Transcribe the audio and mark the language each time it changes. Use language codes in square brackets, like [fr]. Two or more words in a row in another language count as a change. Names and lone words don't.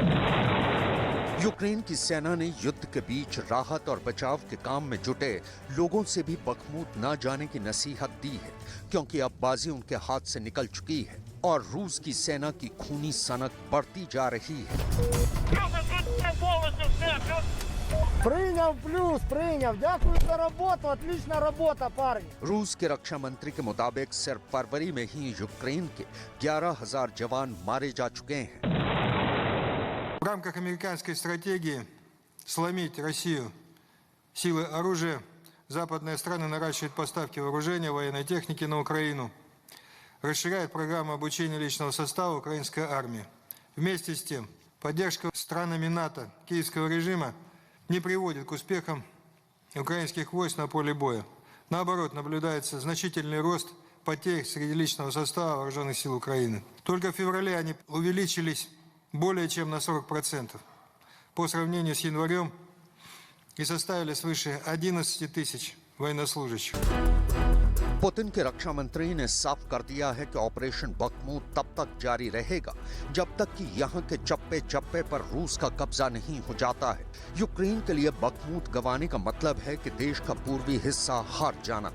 [hi] यूक्रेन की सेना ने युद्ध के बीच राहत और बचाव के काम में जुटे लोगों से भी बखमूत न जाने की नसीहत दी है, क्योंकि अब बाजी उनके हाथ से निकल चुकी है और रूस की सेना की खूनी सनक बढ़ती जा रही है। [ru] Принял плюс, принял. Дякую за работу, отличная работа, парни. [hi] रूस के रक्षा मंत्री के मुताबिक सिर्फ फरवरी में ही यूक्रेन के 11,000 जवान मारे जा चुके हैं। [ru] В рамках американской стратегии сломить Россию силой оружия, западные страны наращивают поставки вооружения, военной техники на Украину, расширяют программу обучения личного состава украинской армии. Вместе с тем, поддержка странами НАТО киевского режима не приводит к успехам украинских войск на поле боя. Наоборот, наблюдается значительный рост потерь среди личного состава вооруженных сил Украины. Только в феврале они увеличились более чем на 40% по сравнению с январем и составили свыше 11 тысяч военнослужащих. [hi] पुतिन के रक्षा मंत्री ने साफ कर दिया है कि ऑपरेशन बखमूत तब तक जारी रहेगा जब तक कि यहाँ के चप्पे चप्पे पर रूस का कब्जा नहीं हो जाता है। यूक्रेन के लिए बखमूत गंवाने का मतलब है कि देश का पूर्वी हिस्सा हार जाना।